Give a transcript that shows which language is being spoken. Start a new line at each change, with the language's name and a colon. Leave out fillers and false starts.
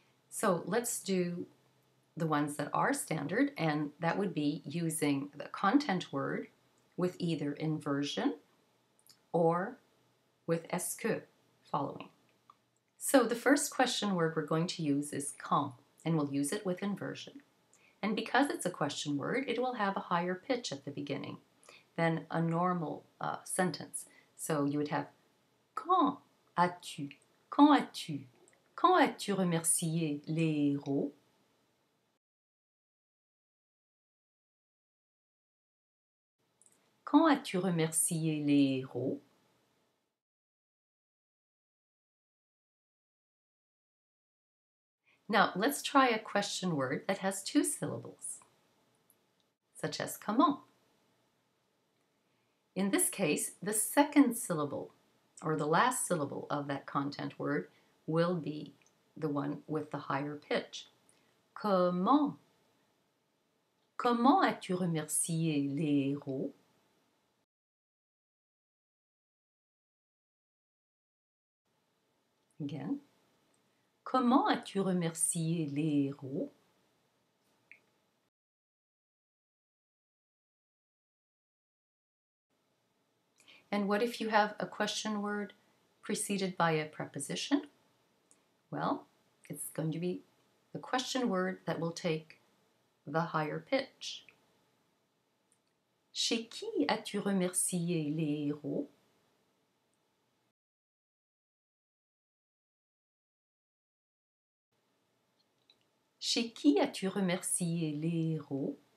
English: So let's do the ones that are standard, and that would be using the content word with either inversion or with est-ce que following. So the first question word we're going to use is quand, and we'll use it with inversion. And because it's a question word, it will have a higher pitch at the beginning than a normal sentence. So you would have
French: quand as-tu, quand as-tu, quand as-tu remercié les héros? Quand as-tu remercié les héros?
English: Now, let's try a question word that has two syllables, such as comment. In this case, the second syllable, or the last syllable of that content word, will be the one with the higher pitch.
French: Comment? Comment as-tu remercié les héros?
English: Again.
French: Comment as-tu remercié les héros?
English: And what if you have a question word preceded by a preposition? Well, it's going to be the question word that will take the higher pitch.
French: Chez qui as-tu remercié les héros? Chez qui as-tu remercié les héros?